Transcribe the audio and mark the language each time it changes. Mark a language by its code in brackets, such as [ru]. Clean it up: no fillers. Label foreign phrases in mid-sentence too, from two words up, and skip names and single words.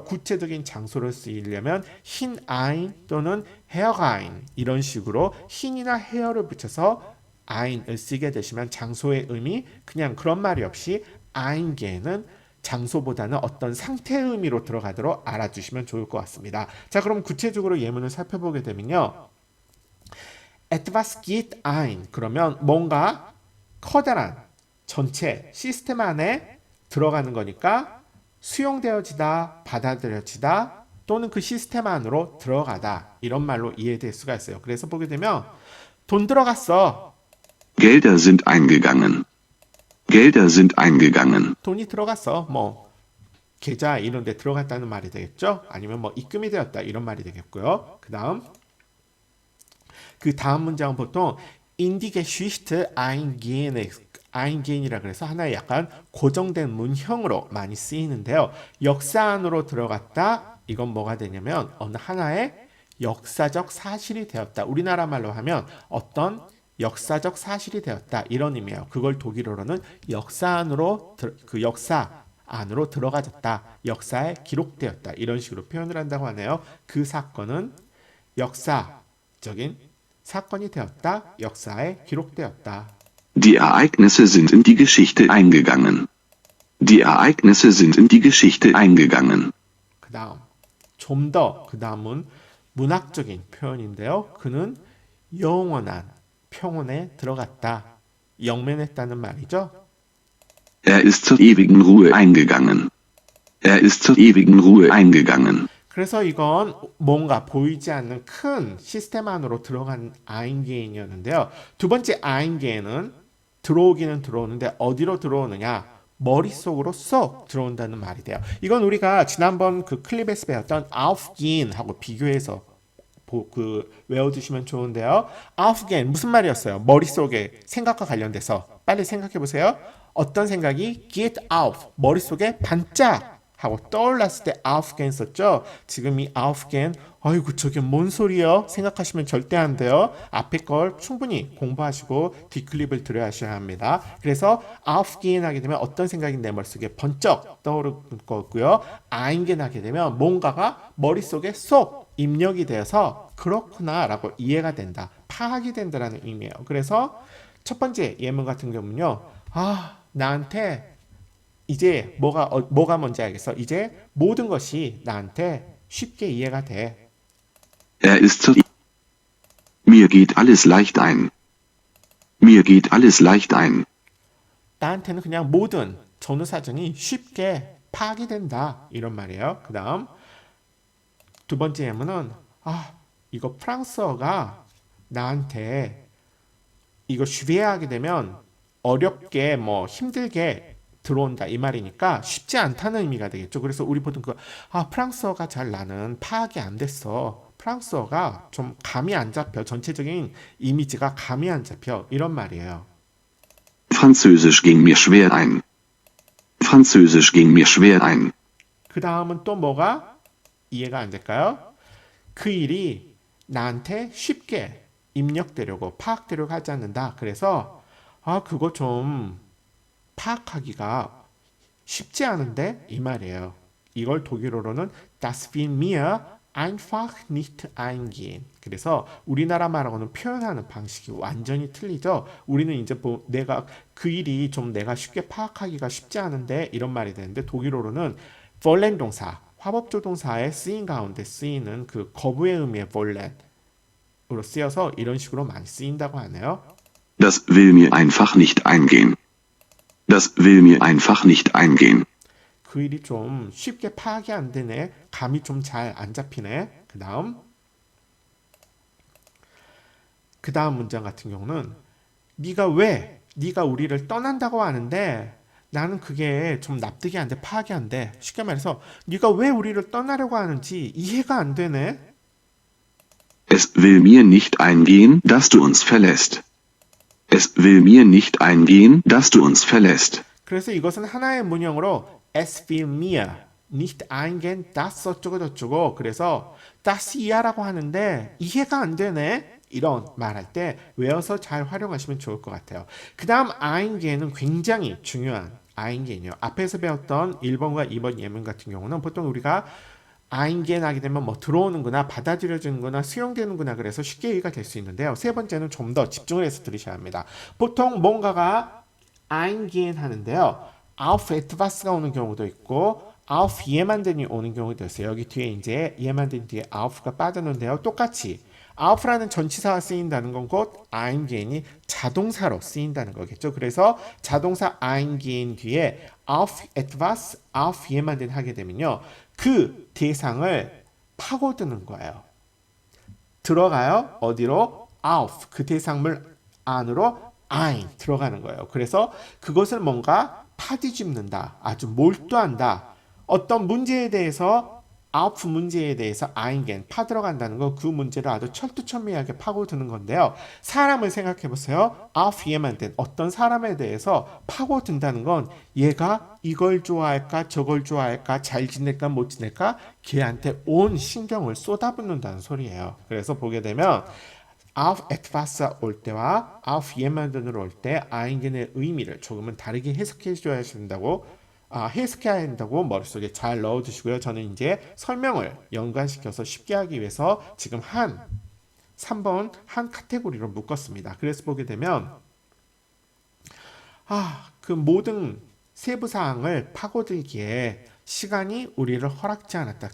[ko] 구체적인 장소를 쓰이려면 흰 Ein 또는 Herrein 이런 식으로 흰이나 헤어를 붙여서 아인을 쓰게 되시면 장소의 의미 그냥 그런 말이 없이 아인계는 장소보다는 어떤 상태의 의미로 들어가도록 알아주시면 좋을 것 같습니다. 자, 그럼 구체적으로 예문을 살펴보게 되면요. [de] etwas geht ein [ko] 그러면 뭔가 커다란 전체 시스템 안에 들어가는 거니까 수용되어지다, 받아들여지다 또는 그 시스템 안으로 들어가다 이런 말로 이해될 수가 있어요. 그래서 보게 되면 돈 들어갔어. [de] Gelder sind eingegangen. Gelder sind eingegangen. [ko] 돈이 들어갔어. 뭐 계좌 이런 데 들어갔다는 말이 되겠죠? 아니면 뭐 입금이 되었다 이런 말이 되겠고요. 그 다음 문장은 보통 [de] in die Geschichte eingeh [ko] 이라 그래서 하나의 약간 고정된 문형으로 많이 쓰이는데요. 역사 안으로 들어갔다. 이건 뭐가 되냐면 어느 하나의 역사적 사실이 되었다. 우리나라 말로 하면 어떤 역사적 사실이 되었다. 이런 의미예요. 그걸 독일어로는 역사 안으로 들어가졌다. 역사에 기록되었다. 이런 식으로 표현을 한다고 하네요. 그 사건은 역사적인 사건이 되었다. 역사에 기록되었다. [de] Die Ereignisse sind in die Geschichte eingegangen. Die Ereignisse sind in die Geschichte eingegangen. [ko] 그 다음 좀 더 그 다음은 문학적인 표현인데요. 그는 영원한 평온에 들어갔다. 영면했다는 말이죠. [de] Er ist zur ewigen Ruhe eingegangen. Er ist zur ewigen Ruhe eingegangen. [ko] 그래서 이건 뭔가 보이지 않는 큰 시스템 안으로 들어간 아인게인이었는데요. 두 번째 아인게인은 들어오기는 들어오는데 어디로 들어오느냐? 머릿속으로 쏙 들어온다는 말이 돼요. 이건 우리가 지난번 그 클립에서 배웠던 aufgehen하고 비교해서 외워두시면 좋은데요. aufgehen 무슨 말이었어요? 머릿속에 생각과 관련돼서 빨리 생각해 보세요. 어떤 생각이 [en] get out [ko] 머릿속에 반짝 하고 떠올랐을 때 aufgehen 썼죠. 지금 이 aufgehen 아이고 저게 뭔 소리요? 생각하시면 절대 안 돼요. 앞에 걸 충분히 공부하시고 뒷클립을 들으셔야 합니다. 그래서 aufgehen 하게 되면 어떤 생각이 내 머릿속에 번쩍 떠오르는 거고요. eingehen 하게 되면 뭔가가 머릿속에 쏙 입력이 되어서 그렇구나 라고 이해가 된다. 파악이 된다라는 의미예요. 그래서 첫 번째 예문 같은 경우는요. 나한테 이제 뭐가 뭔지 알겠어. 이제 모든 것이 나한테 쉽게 이해가 돼. [de] Mir geht alles leicht ein. Mir geht alles leicht ein. [ko] 나한테는 그냥 모든 전후 사정이 쉽게 파악이 된다. 이런 말이에요. 그 다음 두 번째 예문은 이거 프랑스어가 나한테 이거 슈베하게 되면 어렵게 뭐 힘들게 들어온다 이 말이니까 쉽지 않다는 의미가 되겠죠. 그래서 우리 보통 프랑스어가 잘 나는 파악이 안 됐어. 프랑스어가 좀 감이 안 잡혀. 전체적인 이미지가 감이 안 잡혀. 이런 말이에요. [de] Französisch ging mir schwer ein. Französisch ging mir schwer ein. [ko] 그 다음은 또 뭐가 이해가 안 될까요? 그 일이 나한테 쉽게 입력되려고 파악되려고 하지 않는다. 그래서 그거 좀 파악하기가 쉽지 않은데 이 말이에요. 이걸 독일어로는 [de] Das will mir einfach nicht eingehen. [ko] 그래서 우리나라 말하고는 표현하는 방식이 완전히 틀리죠. 우리는 이제 내가 그 일이 좀 내가 쉽게 파악하기가 쉽지 않은데 이런 말이 되는데 독일어로는 wollen 동사, 화법조동사의 쓰임 가운데 쓰이는 그 거부의 의미의 wollen으로 쓰여서 이런 식으로 많이 쓰인다고 하네요. [de] Das will mir einfach nicht eingehen. Das will mir einfach nicht eingehen. [ko] 그 일이 좀 쉽게 파악이 안 되네. 감이 좀 잘 안 잡히네. 그 다음 문장 같은 경우는 네가 우리를 떠난다고 하는데 나는 그게 좀 납득이 안 돼. 파악이 안 돼. 쉽게 말해서 네가 왜 우리를 떠나려고 하는지 이해가 안 되네. [de] Es will mir nicht eingehen, dass du uns verlässt. Es will mir nicht eingehen, dass du uns verlässt. [ko] 그래서 이것은 하나의 문형으로 [de] es will mir nicht eingehen, das [ko] 어쩌고 저쩌고 그래서 das 이하라고 하는데 이해가 안 되네. 이런 말할 때 외워서 잘 활용하시면 좋을 것 같아요. 그 다음 eingehen은 굉장히 중요한 eingehen이요. 앞에서 배웠던 1번과 2번 예문 같은 경우는 보통 우리가 eingehen 하게 되면 뭐 들어오는구나, 받아들여지는구나, 수용되는구나 그래서 쉽게 이해가 될 수 있는데요. 세 번째는 좀 더 집중을 해서 들으셔야 합니다. 보통 뭔가가 eingehen 하는데요. [de] auf etwas [ko] 가 오는 경우도 있고 [de] auf jemand [ko] 이 오는 경우도 있어요. 여기 뒤에 이제 jemanden 뒤에 auf가 빠졌는데요. 똑같이 auf라는 전치사가 쓰인다는 건 곧 eingehen이 자동사로 쓰인다는 거겠죠. 그래서 자동사 eingehen 뒤에 [de] auf etwas, auf jemanden [ko] 하게 되면요. 그 대상을 파고드는 거예요. 들어가요. 어디로? auf. 그 대상물 안으로 ein 들어가는 거예요. 그래서 그것을 뭔가 파뒤집는다. 아주 몰두한다. 어떤 문제에 대해서 auf 문제에 대해서 eingehen 파 들어간다는 건 그 문제를 아주 철두철미하게 파고드는 건데요. 사람을 생각해 보세요. [de] auf jemanden [ko] 어떤 사람에 대해서 파고든다는 건 얘가 이걸 좋아할까 저걸 좋아할까 잘 지낼까 못 지낼까 걔한테 온 신경을 쏟아붓는다는 소리예요. 그래서 보게 되면 [de] auf etwas [ko] 올 때와 [de] auf jemanden [ko] 으로 올 때 eingen의 의미를 조금은 다르게 해석해 줘야 된다고 해석해야 한다고 머릿속에 잘 넣어두시고요. 저는 이제 설명을 연관시켜서 쉽게 하기 위해서 지금 3번 한 카테고리로 묶었습니다. 그래서 보게 되면 그 모든 세부 사항을 파고들기에 시간이 우리를 허락지 않았다.